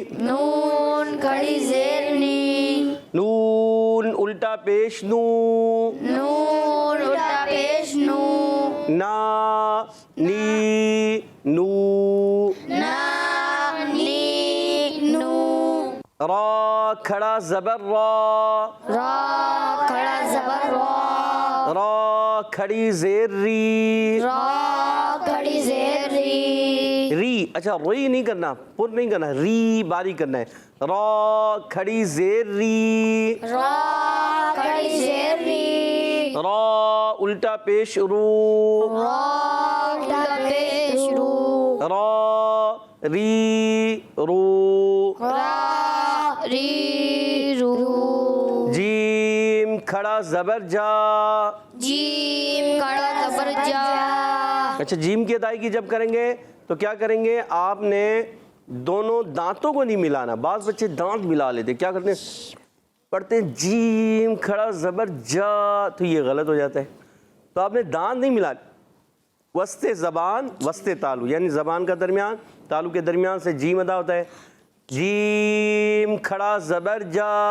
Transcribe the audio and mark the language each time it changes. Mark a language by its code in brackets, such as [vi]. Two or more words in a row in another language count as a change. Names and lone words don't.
[ur] نون کھڑی زیر نی نون الٹا پیش نو نون الٹا پیش نو نا نی نو نا نی نو را کھڑا زبر را را کھڑا زبر را را کھڑی زیر ری را کھڑی زیر ری ری اچھا ری نہیں کرنا پر نہیں کرنا ری باری کرنا ہے را کھڑی زیر ری را کھڑی زیر ری را الٹا پیش رو را الٹا پیش رو را ری رو را ری رو جیم کھڑا زبر جا جیم کھڑا زبر جا اچھا جیم کی ادائیگی جب کریں گے تو کیا کریں گے آپ نے دونوں دانتوں کو نہیں ملانا بعض بچے دانت ملا لیتے کیا کرتے ہیں پڑھتے ہیں جیم کھڑا زبر جا تو یہ غلط ہو جاتا ہے تو آپ نے دانت نہیں ملانا وسط زبان وسط تالو یعنی زبان کا درمیان تالو کے درمیان سے جیم ادا ہوتا ہے جیم کھڑا زبر جا